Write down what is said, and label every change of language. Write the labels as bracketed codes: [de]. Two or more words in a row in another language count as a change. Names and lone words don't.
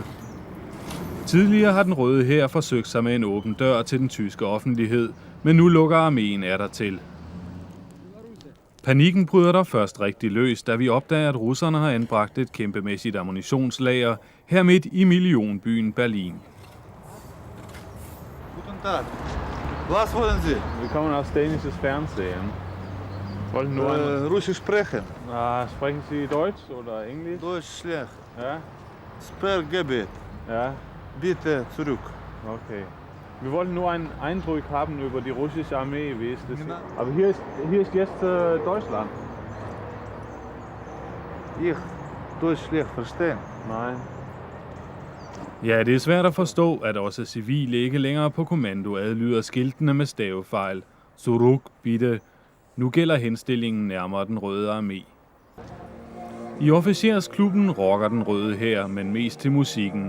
[da] Tidligere har den røde hær forsøgt sig med en åben dør til den tyske offentlighed, men nu lukker arméen er der til. Panikken bryder der først rigtig løs, da vi opdager, at russerne har anbragt et kæmpemæssigt ammunitionslager her midt i millionbyen Berlin. [de] Guten Tag. Was wollen Sie? Wir kommen aus dänisches Fernsehen. Wollten nur Russisch sprechen. sprechen Sie Deutsch oder Englisch? Deutsch schlecht. Ja? Sperrgebiet. Ja? Bitte zurück. Okay. Wir wollten nur einen Eindruck haben über die russische Armee, wie ist das? Genau. Aber hier ist jetzt Deutschland. Ich Deutsch schlecht verstehen. Nein. Ja, [da] det er svært at forstå, at også civile ikke længere på kommando adlyder skiltene med stavefejl. [de] Zurück, bitte. [da] Nu gælder henstillingen nærmere den røde armé. I officersklubben rocker den røde hær, men mest til musikken.